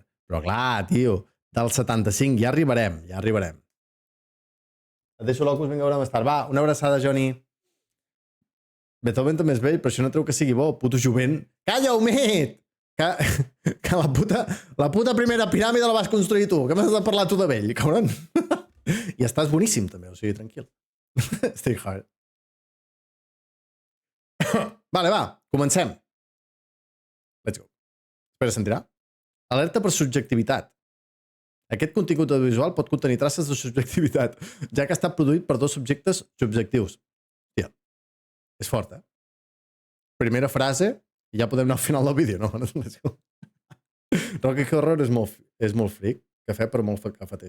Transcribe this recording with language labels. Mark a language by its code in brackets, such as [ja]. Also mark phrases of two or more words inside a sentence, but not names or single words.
[ca] Però clar, tio, del 75, ja arribarem. Et deixo l'Ocus, vinga a veure més tard. Va, una abraçada, Johnny. Beethoven també és vell, però això no treu que sigui bo, puto jovent. Calla, Humit! Que la puta primera piràmide la vas construir tu. Que m'has de parlar tu de vell, cabron? I estàs boníssim, també, o sigui, tranquil. [en] Stay hard. [ca] Vale, va, comencem. [en] Let's go. [ca] Espera, sentirà? Alerta per subjectivitat. Aquest contingut audiovisual pot contenir traces de subjectivitat, ja que està produït per dos subjectes subjectius. Tia, és fort, Primera frase, i ja podem anar al final del vídeo, no? Rocky Horror és molt fric, cafè, però molt cafeters.